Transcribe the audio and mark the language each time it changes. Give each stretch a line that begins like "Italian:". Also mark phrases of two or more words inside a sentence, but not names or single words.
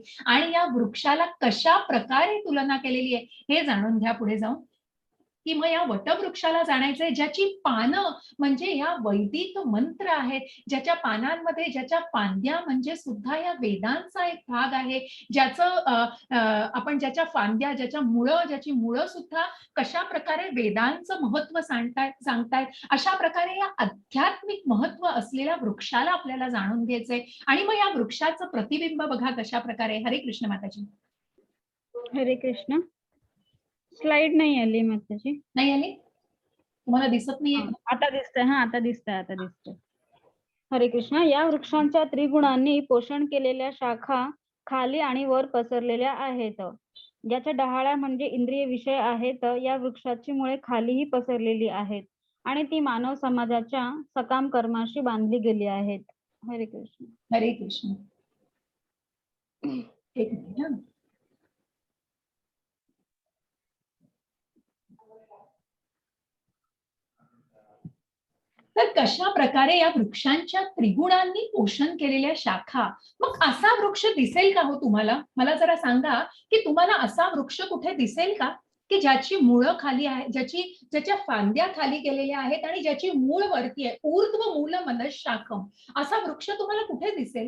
Marathi: आणि या वृक्षाला कशा प्रकारे तुलना केलेली आहे हे जाणून घ्या पुढे जाऊन, की मग या वटवृक्षाला जाणायचंय ज्याची पानं म्हणजे या वैदिक मंत्र आहेत, ज्याच्या पानांमध्ये ज्याच्या फांद्या म्हणजे सुद्धा या वेदांचा एक भाग आहे, आपण ज्याच्या फांद्या ज्याच्या ज्याची मुळं सुद्धा कशा प्रकारे वेदांचं महत्व सांगतायत अशा प्रकारे या आध्यात्मिक महत्व असलेल्या वृक्षाला आपल्याला जाणून घ्यायचंय. आणि मग या वृक्षाचं प्रतिबिंब बघा कशा प्रकारे. हरे कृष्ण माताजी. हरे कृष्ण. स्लाइड नाही आली माताजी. नाही आली तुम्हाला दिसत नाहीये? आता दिसतंय. आता दिसतंय. हरे कृष्ण. या वृक्षांच्या त्रिगुणांनी पोषण केलेल्या शाखा खाली आणि वर पसरलेल्या आहेत. ज्याच्या डहाळ्या म्हणजे इंद्रिय विषय आहेत, या वृक्षाची मुळे खालीही पसरलेली आहेत आणि ती मानव समाजाच्या सकाम कर्माशी बांधली गेली आहेत. हरे कृष्ण. हरे कृष्ण. एक मिनिट. तर कशा प्रकारे या वृक्षांच्या त्रिगुणांनी पोषण केलेल्या शाखा. मग असा वृक्ष दिसेल का हो तुम्हाला? मला जरा सांगा की तुम्हाला असा वृक्ष कुठे दिसेल का की ज्याची मुळं खाली आहे, ज्याच्या फांद्या खाली गेलेल्या आहेत आणि ज्याची मूळ वरती आहे,
Sanskrit: ऊर्ध्व मूल मनशाखम,
Marathi: असा वृक्ष तुम्हाला कुठे दिसेल?